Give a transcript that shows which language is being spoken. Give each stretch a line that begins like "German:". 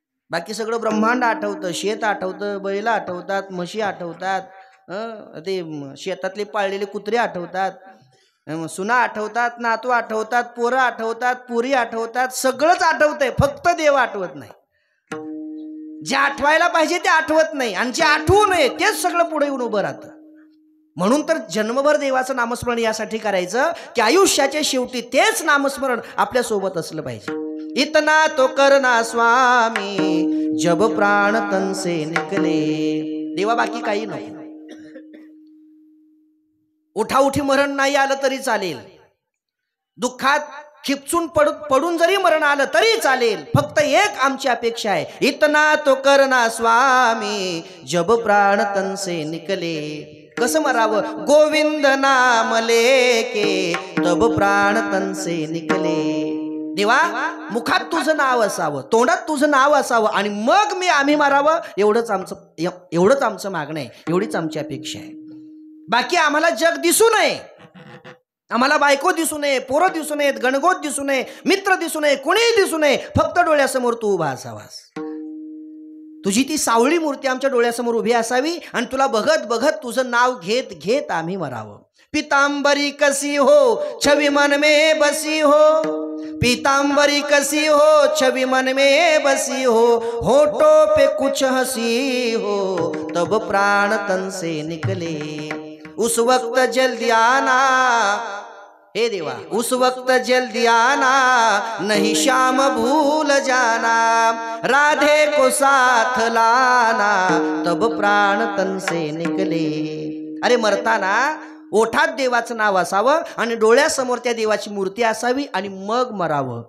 Marathi: बाकी सगळं ब्रह्मांड आठवतं, शेत आठवतं, बैल आठवतात, म्हशी आठवतात, ते शेतातले पाळलेले कुत्रे आठवतात, सुना आठवतात, नातू आठवतात, पोरं आठवतात, पुरी आठवतात, सगळंच आठवतंय, फक्त देव आठवत नाही. जे आठवायला पाहिजे ते आठवत नाही आणि जे आठवू नये तेच सगळं पुढे येऊन उभं राहतं. म्हणून तर जन्मभर देवाचं नामस्मरण यासाठी करायचं की आयुष्याच्या शेवटी तेच नामस्मरण आपल्या सोबत असलं पाहिजे.
Hindi: इतना तो करना स्वामी जब प्राण तन से निकले.
Marathi: देवा बाकी काही नाही. उठाउठी मरण नाही आलं तरी चालेल, दुःखात खिपचून पडून जरी मरण आलं तरी चालेल, फक्त एक आमची अपेक्षा आहे.
Hindi: इतना तो करना स्वामी जब प्राण तन से निकले.
Marathi: कसं मरावं?
Hindi: गोविंद नाम लेके तब प्राण तन से निकले.
Marathi: देवा मुखात तुझं नाव असावं, तोंडात तुझं नाव असावं आणि मग आम्ही मारावं, एवढंच आमचं मागणं आहे, एवढीच आमची अपेक्षा आहे. बाकी आम्हाला जग दिसू नये, आम्हाला बायको दिसू नये, पोरं दिसू नयेत, गणगोत दिसू नये, मित्र दिसू नये, कोणीही दिसू नये, फक्त डोळ्यासमोर तू उभा असावास. तुझी ती सावळी मूर्ती आमच्या डोळ्यासमोर उभी असावी आणि तुला बघत बघत तुझं नाव घेत घेत आम्ही मरावं.
Hindi: पीतांबरी कसी हो छवि मन में बसी हो, पीतांबरी कसी हो छवि मन में बसी हो, होठों पे कुछ हंसी हो तब प्राण तन से निकले. उस वक्त जल्दी आना हे देवा, उस वक्त जल्दी आना नहीं श्याम भूल जाना, राधे को साथ लाना तब प्राण तन से निकले.
Marathi: अरे मरताना ओठात देवाचं नाव असावं आणि डोळ्यासमोर त्या देवाची मूर्ती असावी आणि मग मरावं.